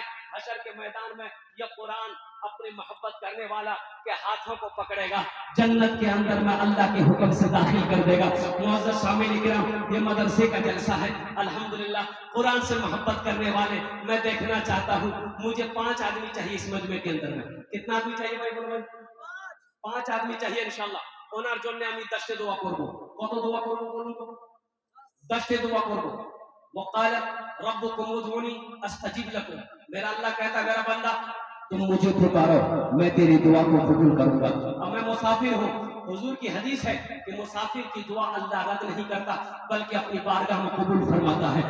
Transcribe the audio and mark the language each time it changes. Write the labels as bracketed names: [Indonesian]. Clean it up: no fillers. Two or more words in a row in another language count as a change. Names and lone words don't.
[Urdu] حشر کے میدان میں یہ قرآن اپنی محبت کرنے والا کے ہاتھوں کو پکڑے گا، جنت کے اندر میں اللہ کے حکم سے داخل کر دے گا. معزز سامعین کرام، یہ مدرسے کا جلسہ ہے. الحمدللہ قرآن سے محبت کرنے والے میں دیکھنا چاہتا ہوں. مجھے 5 آدمی چاہیے اس مجمع کے اندر میں. کتنا آدمی چاہیے بھائی؟ بولو بھائی. 5 آدمی چاہیے انشاءاللہ. [Bangla] ওনার জন্য আমি 10টি দোয়া করব. কত দোয়া করব বলুন তো? 10টি দোয়া করব. [Arabic] وقال ربكم ادعوني استجب لكم. [Urdu] میرا اللہ کہتا میرا بندہ تم مجھے پکارو میں تیری دعا کو قبول کروں گا. اب میں مسافر ہوں. حضور کی حدیث ہے کہ مسافر کی دعا اللہ رد نہیں کرتا بلکہ اپنی بارگاہ میں قبول فرماتا ہے.